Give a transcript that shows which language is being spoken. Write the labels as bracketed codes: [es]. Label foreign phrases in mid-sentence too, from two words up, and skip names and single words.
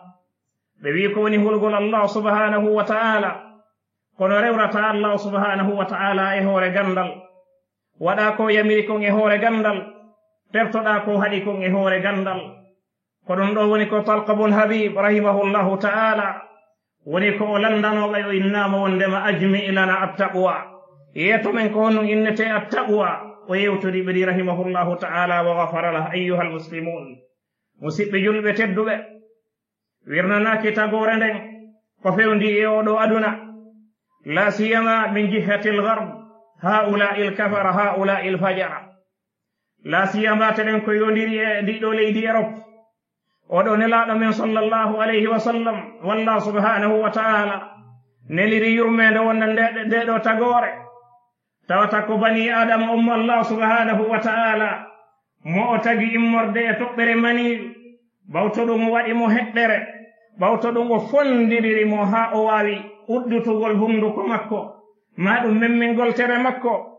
[ff] ɓe wi ko woni hulgol allah [ar] سبحانه وتعالى [ff] kono rewrata allah [ar] سبحانه وتعالى [ff] e hoore gandal, waɗa ko yamiri kon e hoore gandal, tertoɗa ko haɗi kon e hoore gandal. ko ɗum ɗo woni ko talqabul habib [ar] رحمه الله تعالى [ff] woni ko o landanoɓe o innama wondema ajmi ilana attaqwa. yeeto men ko honum innete attaqwa o yewtori ɓe ɗi [ar] رحمه الله تعالى وغفر له. أيها المسلمون, [ff] musidɓe julɓe tedduɓe, wirnanaki tagore nden ko fewndi e oɗo aduna, [ar] لا سيما من جهة الغرب هؤلاء الكفرة هؤلاء الفجرة. لا سيما [ff] teɗen ko yondiri e ndiɗo leydi Europe, oɗo nelaɗo men [ar] صلى الله عليه وسلم [ff] wallah [ar] سبحانه وتعالى [ff] neliri yurmede wonde ndeɗo tagore, tawata ko [ar] بني آدم [ff] ummo allah [ar] سبحانه وتعالى [ff] mo o tagi immorde e toɓɓere mani, bawto ɗum waɗi mo heɗɗere, bawto ɗum o fondiriri mo ha o wawi uddutugol hunduko makko, ma ɗum memmingol tere makko.